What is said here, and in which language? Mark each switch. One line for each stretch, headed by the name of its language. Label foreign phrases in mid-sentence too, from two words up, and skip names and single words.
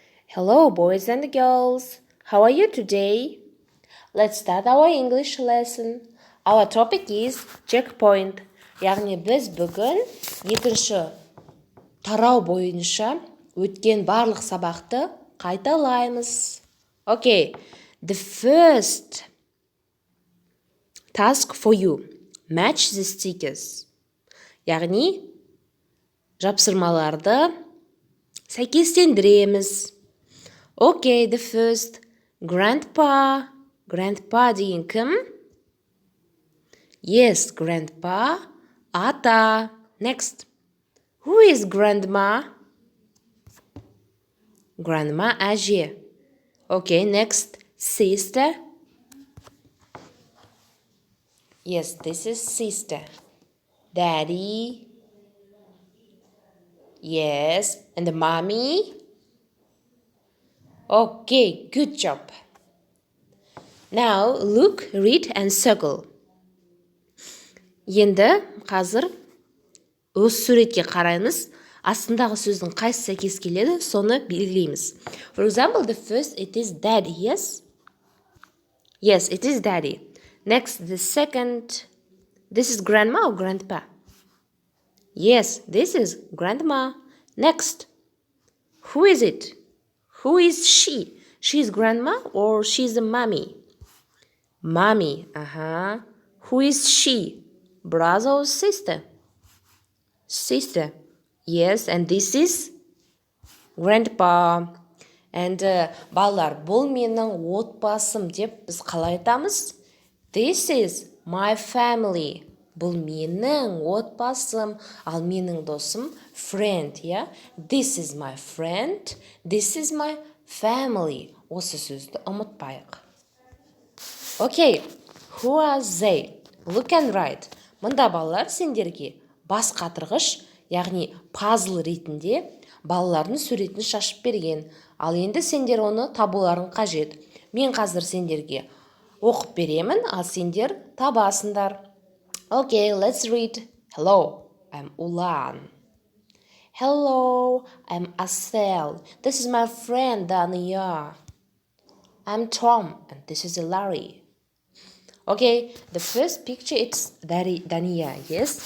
English: Hello, boys and girls. How are you today? Let's start our English lesson. Our topic is checkpoint.
Kazakh: Яғни біз бүгін екінші тарау бойынша өткен барлық сабақты қайталаймыз.
English: Okay, the first task for you. Match the stickers.
Kazakh: Яғни жапсырмаларды сәйкестендіреміз.
English: Okay, the first. Grandpa. Grandpa
Kazakh: деген кім?
English: Yes, grandpa.
Kazakh: Ата.
English: Next. Who is grandma?
Kazakh: Grandma әже.
English: Okay, next. Sister. Yes, this is sister. Daddy. Yes, and the mommy. Okay, good job. Now look, read and circle.
Kazakh: Енді қазір өз суретке қараймыз. Астындағы сөздің қайсы сәйкес келеді, соны белгілейміз.
English: For example, the first, it is daddy, yes? Yes, it is daddy. Next, the second, this is grandma or grandpa? Yes, this is grandma. Next, who is it? Who is she? She is grandma or she is a mommy? Mommy, Who is she? Brother or sister? Sister. Yes, and this is grandpa.
Kazakh: And балалар, бұл менің отбасым деп біз қалай айтамыз?
English: This is my family.
Kazakh: Бұл менің отбасым, ал менің досым
English: friend, yeah? This is my friend. This is my family.
Kazakh: Осы сөзді ұмытпайық.
English: Okay, who are they? Look and write.
Kazakh: Мұнда балалар сендерге бас қатырғыш, яғни пазл ретінде балалардың суретін шашып берген. Ал енді сендер оны табуларың қажет. Мен қазір сендерге оқып беремін, ал сендер табасыңдар.
English: Okay, let's read. Hello, I'm Ulan. Hello, I'm Asel. This is my friend Dania. I'm Tom, and this is Larry. Okay, the first picture, it's Dania, yes?